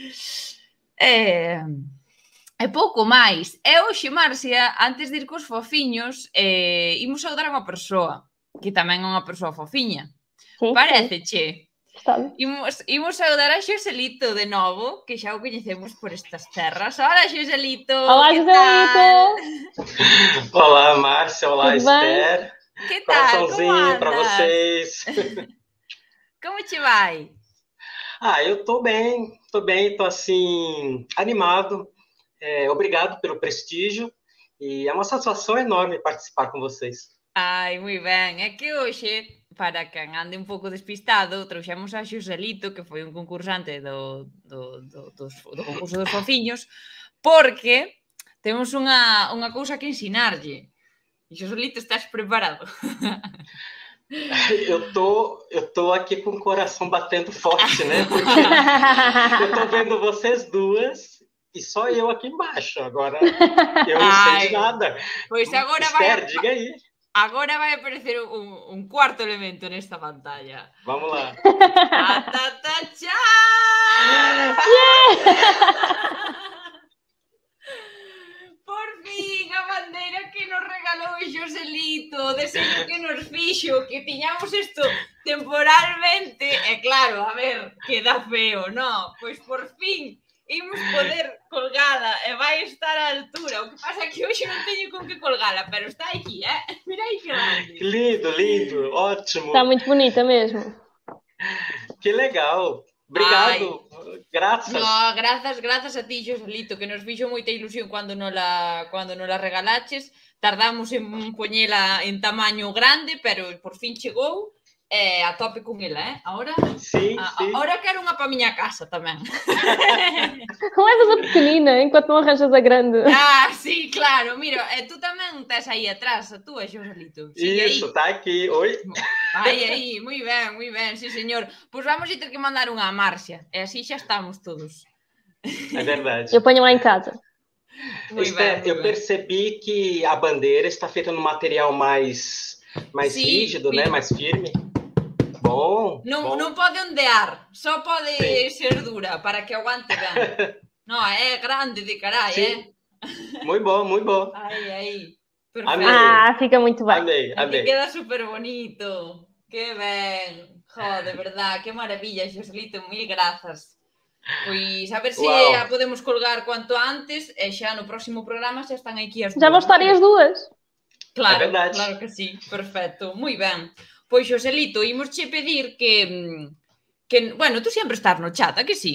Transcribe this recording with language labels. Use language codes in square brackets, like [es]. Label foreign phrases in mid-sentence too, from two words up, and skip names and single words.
[gl] E pouco máis. E hoxe, Marcia, antes de ir cos fofiños, imos saudar a unha persoa, que tamén é unha persoa fofiña. [pt] Sim, [gl] Pareceche? Está. Imos saudar a Xoselito de novo, que xa o coñecemos por estas terras. Hola, Xoselito! [pt] Olá, que Joselito! tal? Olá, Márcia. Olá, Tudo bem? Esther. [gl] Que tal? Como [pt] Coraçãozinho para [gl] andas? [pt] vocês. [gl] Como te vai? [pt] Eu tô bem, tô assim, animado. Obrigado pelo prestígio e é uma satisfação enorme participar com vocês. [gl] Ai, moi ben. É que hoxe, para quen ande un pouco despistado, trouxemos a Xoselito, que foi un concursante do concurso dos fofiños, porque temos unha cousa que ensinarlle. E Xoselito, estás preparado? [pt] Eu tô aqui com o coração batendo forte, né? Porque eu tô vendo vocês duas e só eu aqui embaixo. Agora eu não sei de nada. Pois agora Esther, diga aí. [gl] Agora vai aparecer un cuarto elemento nesta pantalla. [pt] Vamos lá. [gl] Por fin, a bandeira que nos regalou o Xoselito, o deseño que nos fixo, que tiñamos isto temporalmente, e claro, a ver, queda feo, non? Pois por fin imos poder colgala e vai estar á altura. O que pasa é que hoxe non teño con que colgala, pero está aquí, Mira aí que grande. [pt] Que lindo, ótimo. Está muito bonita mesmo. Que legal. Obrigado. Graças. [gl] No, grazas a ti, Xoselito, que nos fixo moita ilusión cando nos la regalaches. Tardamos en poñela en tamaño grande, pero por fin chegou. A tope con ela, Ahora, [pt] sim. [gl] Ahora quero unha pa miña casa tamén. Levas a pequenina, enquanto non arranjas a grande. Sí, claro. Mira, tú tamén tes aí atrás, a túa, Xoselito. [pt] Isso, tá aqui. Oi. [gl] Aí, moi ben, sí, señor. Pois vamos a ter que mandar unha a Marcia, e así xa estamos todos. [pt] É verdade. Eu ponho lá em casa. Esther, eu percebi que a bandeira está feita num material mais rígido, né? Mais firme. Bom. [gl] Non pode ondear, só pode ser dura para que aguante ben. Non, é grande de carai, Moi bom. Aí. Perfecto. [pt] Ah, fica muito bem. Amei. [gl] Aquí queda super bonito. Que ben. [es] De verdad, que maravilla, [gl] Xoselito, mil grazas. Pois a ver se a podemos colgar cuanto antes e xa no próximo programa xa están aquí as [pt] Já vão estar as duas. [gl] Claro, é verdade. Claro que sí, perfecto, moi ben. Pois, Xoselito, imos che pedir que bueno, tú sempre estás no chat, a que sí?